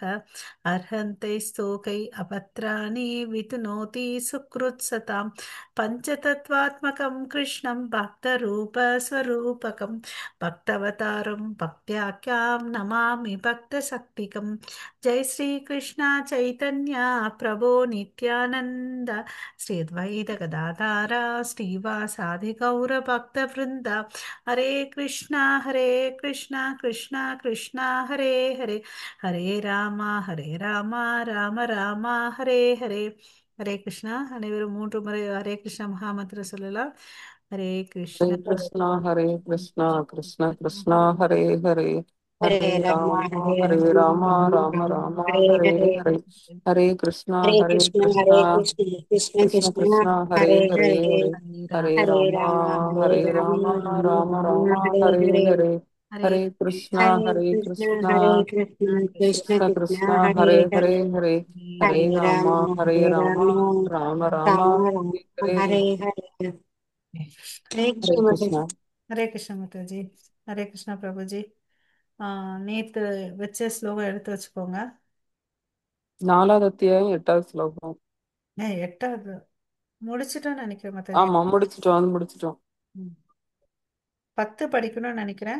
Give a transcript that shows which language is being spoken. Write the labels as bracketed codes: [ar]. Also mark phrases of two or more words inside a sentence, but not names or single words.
[sa] अर्हन्ते स्तोकै अपत्राणि वितनोति सुकृत्सताम् पञ्चतत्त्वात्मकं कृष्णं भक्तरूपस्वरूपकं भक्तवतारं भक्त्याख्यां नमामि भक्तशक्तिकं जय श्रीकृष्ण चैतन्य प्रभो नित्यानन्द श्री अद्वैत गदाधर श्रीवासादि गौरभक्तवृन्द हरे कृष्णा कृष्णा कृष्णा हरे हरे हरे राम राम राम हरे हरे हरे कृष्णा. [ta] அனைவரும் மூன்று முறை [sa] हरे कृष्णा [ta] மகாமந்திர சொல்லலாம். [sa] हरे कृष्णा हरे कृष्ण कृष्ण कृष्ण हरे हरे, हरे राम, हरे राम राम राम, Hare Hare Hare, हरे हरे कृष्ण, Hare Hare कृष्ण हरे Krishna, कृष्ण कृष्ण Krishna Krishna, कृष्ण हरे Hare Hare Hare, Hare, हरे राम Hare हरे राम, Rama, Hare Hare Rama, Rama, Rama Rama Rama, Rama, Hare Hare Hare, Hare, ஹரே Hare கிருஷ்ணா Krishna, Hare Hare कृष्ण हरे Krishna, कृष्ण कृष्ण Krishna Krishna, Krishna, Hare Hare Hare, हरे हरे हरे Hare Rama, Rama, Hare Hare Rama, Rama, राम राम, राम राम, हरे हरे, हरे हरे हरे Hare Krishna, Mother. Krishna. हरे कृष्णा [ta] மாதாஜி. [sa] हरे कृष्णा [ta] பிரபுஜி. நேத்து வச்ச ஸ்லோகம் எடுத்து வச்சுக்கோங்க. நாலாவது அத்தியாயம் எட்டாவது ஸ்லோகம். எட்டாவது முடிச்சிட்டோம்னு நினைக்கிறேன் மாதாஜி. ஆமா, முடிச்சிட்டோம். ம். 10 படிக்கணும்னு நினைக்கிறேன்.